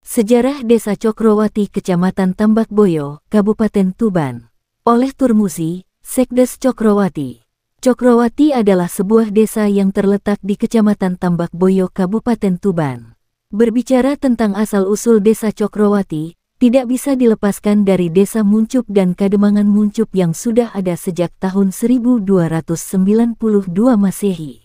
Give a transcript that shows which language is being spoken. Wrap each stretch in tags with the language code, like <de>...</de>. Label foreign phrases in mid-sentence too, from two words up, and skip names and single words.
<id>Sejarah Desa Cokrowati Kecamatan Tambakboyo, Kabupaten Tuban. Oleh Turmusi, Sekdes Cokrowati. Cokrowati adalah sebuah desa yang terletak di Kecamatan Tambakboyo, Kabupaten Tuban. Berbicara tentang asal-usul Desa Cokrowati, tidak bisa dilepaskan dari Desa Muncup dan Kademangan Muncup yang sudah ada sejak tahun 1292 Masehi.</id>